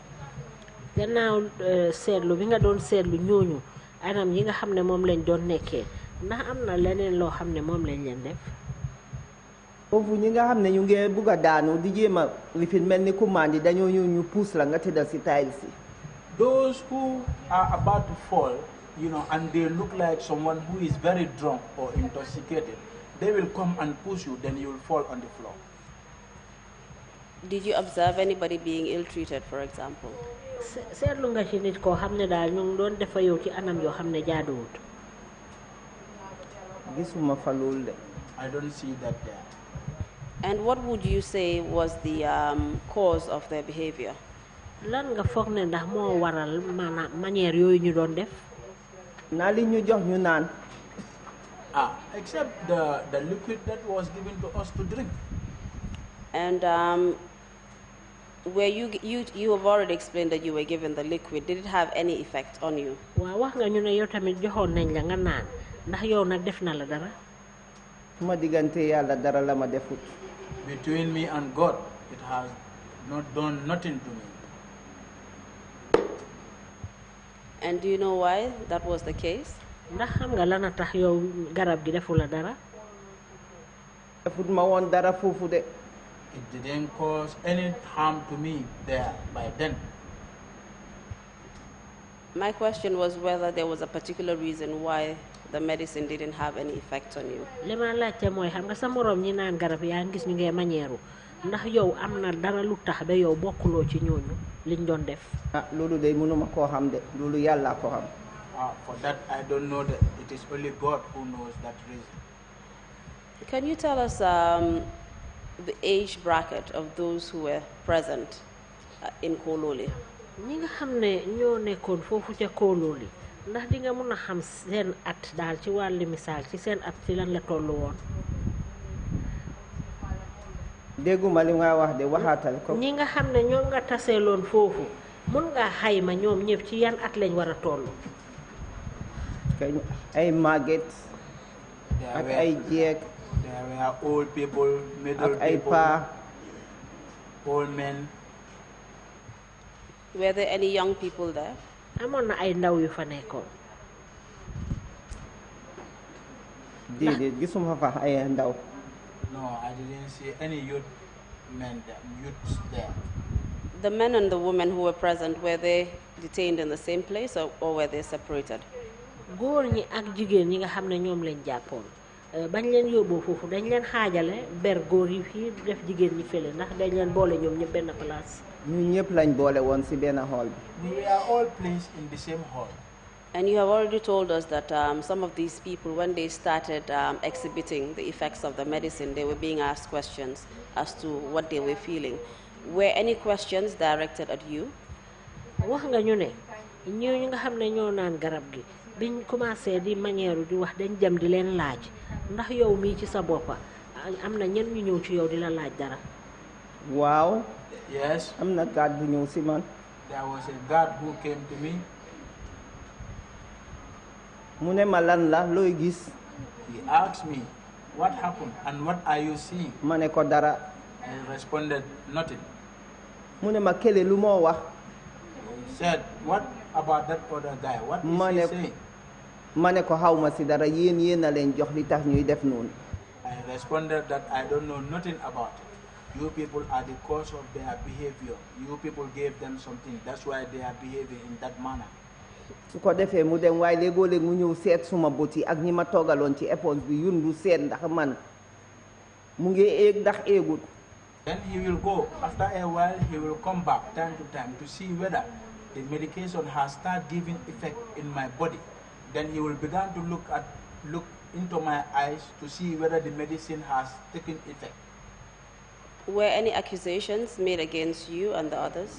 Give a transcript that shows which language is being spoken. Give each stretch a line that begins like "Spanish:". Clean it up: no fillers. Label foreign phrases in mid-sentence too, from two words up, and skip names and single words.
Wolof: gannaaw seetlu bi nga doon seetlu ñooñu anam yi nga xam ne moom lañ doon nekkee ndax am na leneen loo xam ne moom lañ leen def. foofu ñi nga xam ne ñu ngi bugg a daanu di jéem a lifin mel ni ku mandi dañoo ñëw ñu puus la nga tëddal si taayil si.
English: Those who are about to fall, and they look like someone who is very drunk or intoxicated, they will come and push you, then you will fall on the floor. Did you observe anybody being ill-treated, for example?
Wolof: seetlu nga ci nit koo xam ne daal ñu ngi doon defa yow ci anam yoo xam ne jaaduwut. gisuma fa loolu de.
English: I don't see that there. And what would you say was the cause of their behavior?
Wolof: lan nga foog ne ndax moo waral maanaam manière yooyu ñu doon def. naa li ñu jox ñu naan.
English: Except the liquid that was given to us to drink. And where you have already explained that you were given the liquid, did it have any effect on you?
Wolof: waaw wax nga ñu ne yow tamit joxoon nañ la nga naan ndax yow nag def na la dara. ma diggante yàlla dara la ma defut.
English: Between me and God, it has not done nothing to me. And do you know why that was the case?
Wolof: ndax xam nga lan a tax yow garab gi defu la dara. defut ma woon dara foofu de.
English: It didn't cause any harm to me there by then. My question was whether there was a particular reason why the medicine didn't have any effect on you.
Wolof: li ma laajte mooy xam nga sa morom ñi naan garab yaa ngi gis ñu ngee mañeeru ndax yow am na dara lu tax ba yow bokkuloo ci ñooñu liñ doon def. loolu de mënuma koo xam de loolu yàlla ko xam.
English: For that, I don't know that. It is only God who knows that reason. Can you tell us the age bracket of those who were present in Kololi?
Wolof: ñi nga xam ne ñoo nekkoon foofu ca Kololi ndax di nga mën a xam seen at daal ci wàllu misaal ci seen at ci lan la tollu woon. dégguma li nga wax de waxaatal ko. ñi nga xam ne ñoom nga taseeloon foofu mën ngaa xayma ñoom ñëpp ci yan at lañ war a toll. ay màgget ak ay jeeg.
English: There were old people, middle
Wolof: ak ay
English: people,
Wolof: paa.
English: old men. Were there any young people there?
Wolof: amoon na ay ndaw yu fa nekkoon. déedéet gisuma fa ay ndaw.
English: No, I didn't see any youths there. The men and the women who were present, were they detained in the same place or were they separated?
Wolof: góor ñi ak jigéen ñi nga xam ne ñoom lañ jàppoon bañ leen yóbboo foofu dañ leen xaajale ber góor yi fii def jigéen ñi fële ndax dañ leen boole ñoom ñëpp benn place. ñun ñëpp lañ boole woon ci benn hall bi.
English: We are all placed in the same hall. And you have already told us that some of these people, when they started exhibiting the effects of the medicine, they were being asked questions as to what they were feeling. Were any questions directed at you?
Wolof: wax nga ñu ne ñooñu nga xam ne ñoo naan garab gi biñ commencé di manière di wax dañ jëm di leen laaj ndax yow mii ci sa boppa am na ñen ñu ñëw ci yow di la laaj dara. waaw.
English: Yes.
Wolof: am na guard bu ñëw ci man.
English: There was a guard who came to me.
Wolof: mu ne ma lan la looy gis.
English: He asked me, what happened and what are you seeing?
Wolof: ma ne ko dara.
English: I responded, nothing.
Wolof: mu ne ma kële lu moo wax.
English: He said, what about that other guy? What is he saying?
Wolof: ma ne ko xaw ma ci dara yéen a leen jox li tax ñuy def noonu.
English: I responded that I don't know nothing about it. You people are the cause of their behavior. You people gave them something. That's why they are behaving in that manner.
Wolof: su ko defee mu dem waaye léegoo-léeg mu ñëw seet suma bët yi ak ñi ma toogaloon ci éponge bi yundu seet ndax man mu ngi éeg ndax éegut.
English: Then he will go. After a while, he will come back time to time to see whether the medication has started giving effect in my body. Then he will begin to look into my eyes to see whether the medicine has taken effect. Were any accusations made against you and the others?